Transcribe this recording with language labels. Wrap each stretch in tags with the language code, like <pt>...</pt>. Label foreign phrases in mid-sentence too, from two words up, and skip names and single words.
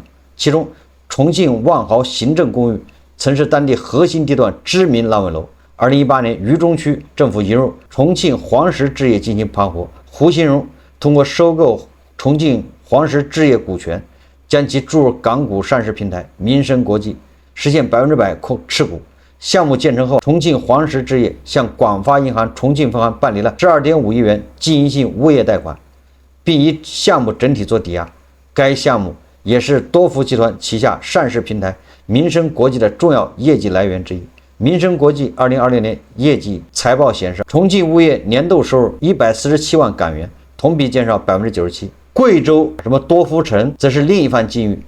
<zh>其中，重慶萬豪行政公寓曾是當地核心地段知名爛尾樓。2018年，渝中區政府引入重慶黃石置業進行盤活，胡新榮通過收購重慶黃石置業股權，將其注入港股上市平台民生國際， 實現100%持股。項目建成後，重慶黄石置業向广发银行重庆分行办理了12.5亿元经营性物业贷款，并以项目整體做抵押。該項目也是多福集團旗下上市平台民生國際的重要業績來源之一。民生國際2020年業績財報顯示，重慶物業年度收入147萬港元，同比減少97%。貴州多福城則是另一番境遇。</zh>